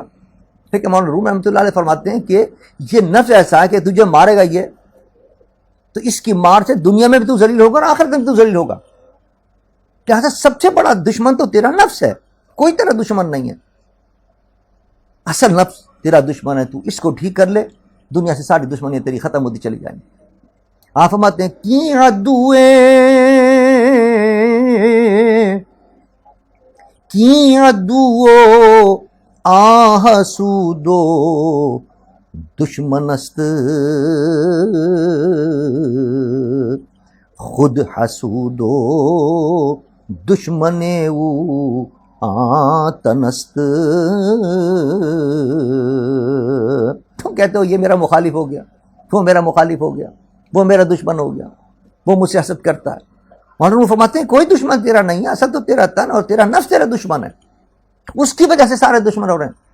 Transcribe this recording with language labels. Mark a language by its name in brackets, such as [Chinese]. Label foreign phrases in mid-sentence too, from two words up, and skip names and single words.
[Urdu] لیکن مولانا روم رحمۃ اللہ علیہ فرماتے ہیں کہ یہ نفس ایسا ہے کہ تجھے مارے گا یہ، تو اس کی مار سے دنیا میں بھی تو ذلیل ہوگا اور آخرت میں بھی تو ذلیل ہوگا۔ لہٰذا سب سے بڑا دشمن تو تیرا نفس ہے، کوئی تیرا دشمن نہیں ہے۔ اصل نفس تیرا دشمن ہے، تو اس کو ٹھیک کر لے، دنیا سے ساری دشمنیاں تیری ختم ہوتی چلی جائیں گی۔ آپ فرماتے ہیں کی [Persian] عدو آحسودو دشمن است خود حسودو دشمن او آتن است۔ [Urdu] تم کہتے ہو یہ میرا مخالف ہو گیا، وہ میرا مخالف ہو گیا، وہ میرا دشمن ہو گیا، وہ مجھ سے حسد کرتا ہے۔ مولانا فرماتے ہیں کوئی دشمن تیرا نہیں ہے، اصل تو تیرا تن اور تیرا نفس تیرا دشمن ہے، اس کی وجہ سے سارے دشمن ہو رہے ہیں۔